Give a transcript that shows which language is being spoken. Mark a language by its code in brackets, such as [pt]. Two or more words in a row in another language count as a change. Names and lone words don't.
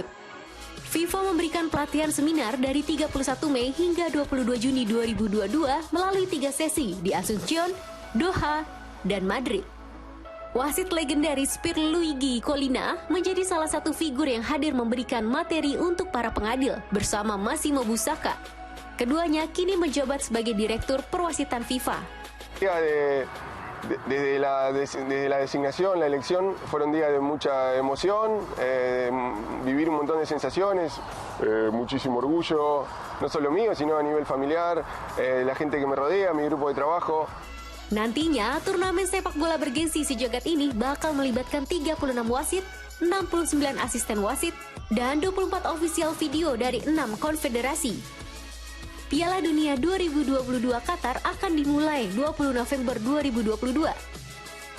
[id] FIFA memberikan pelatihan seminar dari 31 Mei hingga 22 Juni 2022 melalui 3 sesi di Asuncion, Doha, dan Madrid. Wasit legendaris Pierluigi Collina menjadi salah satu figur yang hadir memberikan materi untuk para pengadil bersama Massimo Busacca. Keduanya kini menjabat sebagai Direktur Perwasitan FIFA. [es] Desde la designación, la elección, fueron días de mucha emoción, vivir un montón de sensaciones, muchísimo orgullo, no solo mío, sino a nivel familiar, la gente que me rodea, mi grupo de trabajo. [id] Nantinya, turnamen sepak bola bergengsi sejagat ini bakal melibatkan 36 wasit, 69 asisten wasit, dan 24 ofisial video dari 6 konfederasi. Piala Dunia 2022 Qatar akan dimulai 20 November 2022.